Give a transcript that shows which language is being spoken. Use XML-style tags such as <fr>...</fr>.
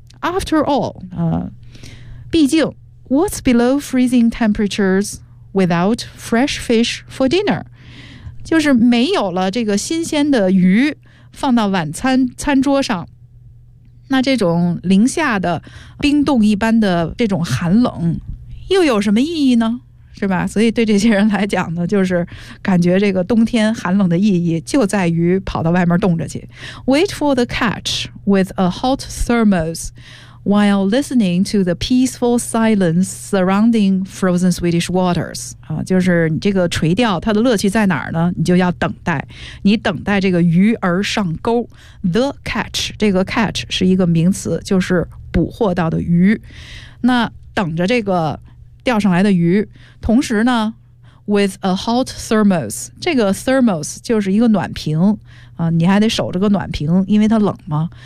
<en>After all</en> <zh>毕竟</zh> <en>what's below freezing temperaturesWithout fresh fish for dinner，</en> <zh>就是没有了这个新鲜的鱼放到晚餐餐桌上，那这种零下的冰冻一般的这种寒冷又有什么意义呢？是吧？所以对这些人来讲呢，就是感觉这个冬天寒冷的意义就在于跑到外面冻着去。</zh> <en>Wait for the catch with a hot thermos while listening to the peaceful silence surrounding frozen Swedish waters.</en> <zh>就是你这个垂钓它的乐趣在哪儿呢？你就要等待，你等待这个鱼儿上钩。 The catch， 这个 catch 是一个名词，就是捕获到的鱼。那等着这个钓上来的鱼，同时呢，</zh> <en>with a hot thermos，</en> <zh>这个 thermos 就是一个暖瓶啊，你还得守着个暖瓶，因为它冷嘛。</zh>